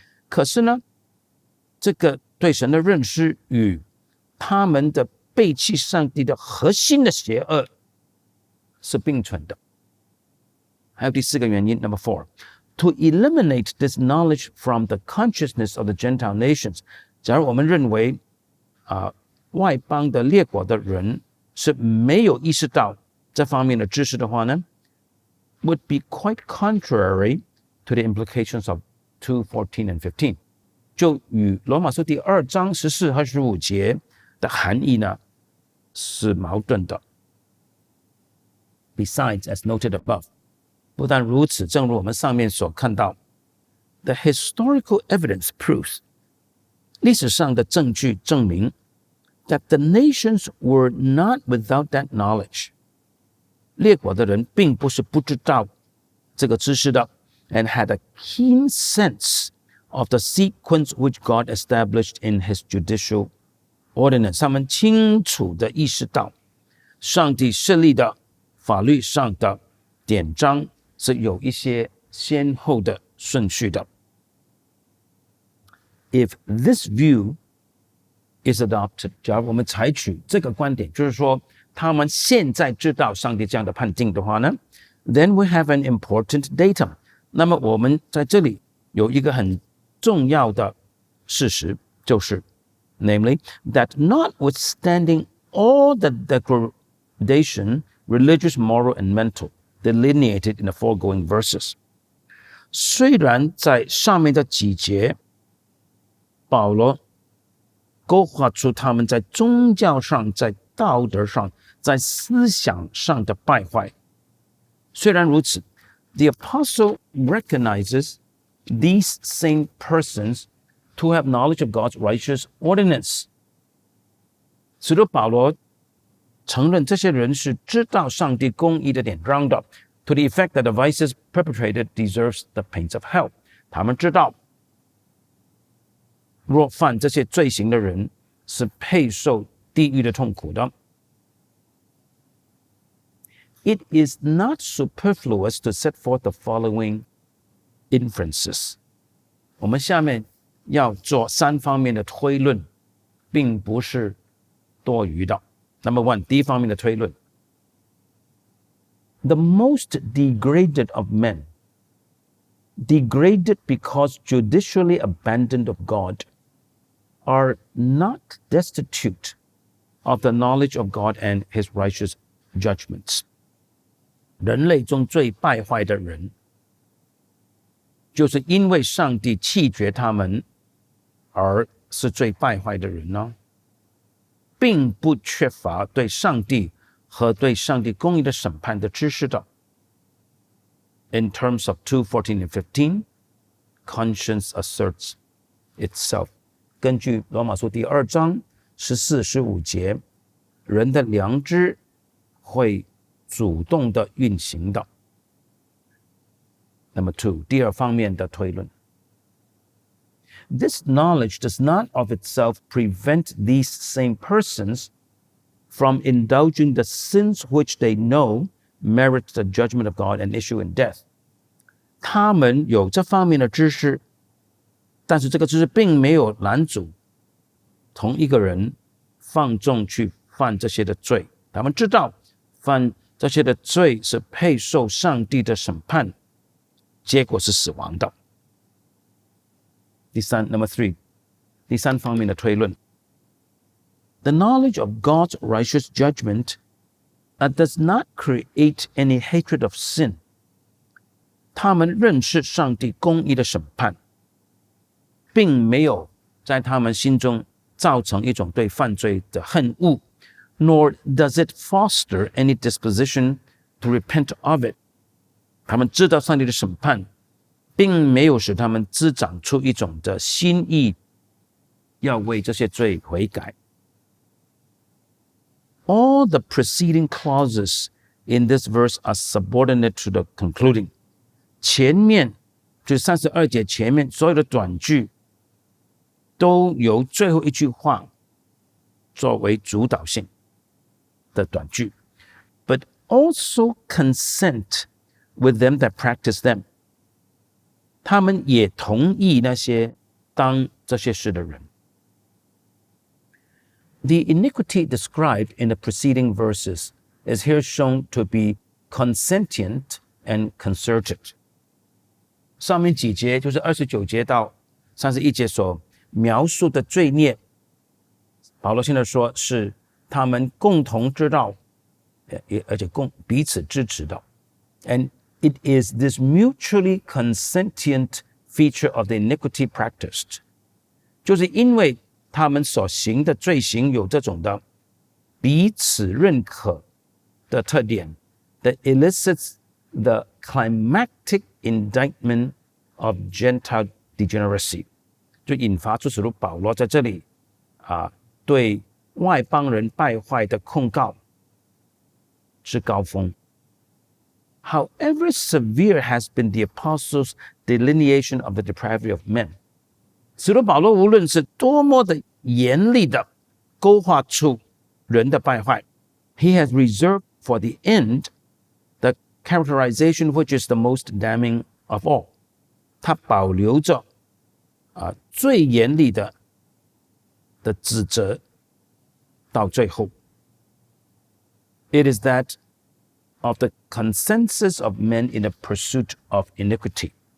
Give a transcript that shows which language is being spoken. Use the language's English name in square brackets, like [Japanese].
[Chinese] 可是呢，这个对神的认识与他们的背弃上帝的核心的邪恶是并存的。还有第四个原因 [English] ，Number 4, to eliminate this knowledge from the consciousness of the Gentile nations. [Chinese] 假如我们认为外邦的列国的人是没有意识到这方面的知识的话呢 ， [English] would be quite contrary to the implications of 2:14 and 15. [Chinese] 就与罗马书第2章14和15节的含义呢是矛盾的。 [English] Besides, as noted above, [Chinese] 不但如此，正如我们上面所看到 [English] ，the historical evidence proves [Chinese] 历史上的证据证明 [English] that the nations were not without that knowledge. [Chinese] 列国的人并不是不知道这个知识的 [English] ，and had a keen sense of the sequence which God established in His judicial ordinance. [Chinese] 他们清楚地意识到，上帝设立的法律上的典章是有一些先后的顺序的。 [English] If this view is adopted, [Chinese] 假如我们采取这个观点，就是说他们现在知道上帝这样的判定的话呢 ， [English] then we have an important datum. [Chinese] 那么我们在这里有一个很重要的事实，就是 [English] namely that notwithstanding all the degradation, religious, moral, and mental, delineated in the foregoing verses. [Chinese] 虽然在上面的几节，保罗勾画出他们在宗教上、在道德上、在思想上的败坏。虽然如此 [English] ，the apostle recognizes these same persons to have knowledge of God's righteous ordinance. [Chinese] 使徒保罗承认这些人是知道上帝公义的典章的 [English] ，to the effect that the vices perpetrated deserves the pains of hell. [Chinese] 他们知道，若犯这些罪行的人是配受地狱的痛苦的。 [English] It is not superfluous to set forth the following inferences. [Chinese] 我们下面要做3方面的推论，并不是多余的。 [English] Number 1， [Chinese] 第一方面的推论 [English] ：The most degraded of men, degraded because judicially abandoned of God, are not destitute of the knowledge of God and His righteous judgments. [Chinese] 人类中最败坏的人，就是因为上帝弃绝他们，而是最败坏的人呢，并不缺乏对上帝和对上帝公义的审判的知识的。 [English] In terms of 2:14 and 15, conscience asserts itself. [Chinese] 根据罗马书第2章14、15节，人的良知会主动的运行的。 [English] Number 2， [Chinese] 第二方面的推论。 [English] This knowledge does not of itself prevent these same persons from indulging the sins which they know merit the judgment of God and issue in death. [Chinese] 他们有这方面的知识，但是这个知识并没有拦阻同一个人放纵去犯这些的罪，他们知道犯这些的罪是配受上帝的审判，结果是死亡的。 [English] Number 3， [Chinese] 第三方面的推论。 [English] The knowledge of God's righteous judgment does not create any hatred of sin. [Chinese] 他们认识上帝公义的审判，并没有在他们心中造成一种对犯罪的恨恶 ， [English] nor does it foster any disposition to repent of it. [Chinese] 他们知道上帝的审判，并没有使他们滋长出一种的心意，要为这些罪悔改。 [English] All the preceding clauses in this verse are subordinate to the concluding. [Chinese] 前面就32节前面所有的短句都由最后一句话作为主导性的短句 [English] but also consent with them that practice them. [Chinese] 他们也同意那些当这些事的人。 [English] The iniquity described in the preceding verses is here shown to be consentient and concerted. [Chinese] 上面几节就是29节到31节所描述的罪孽，保罗现在说是他们共同知道，而且彼此支持的。 [English] And it is this mutually consentient feature of the iniquity practiced. [Chinese] 就是因为他们所行的罪行有这种的彼此认可的特点 [English] that elicits the climactic indictment of Gentile degeneracy. [Chinese] 就引发出使徒保罗在这里对外邦人败坏的控告是高峰。 [English] However severe has been the apostles' delineation of the depravity of men. [Chinese] 使徒保罗无论是多么的严厉的勾画出人的败坏 [English] he has reserved for the end the characterization which is the most damning of all. [Chinese] 他保留着最严厉的指责到最后。 [English] It is that of the consensus of men in the pursuit of iniquity.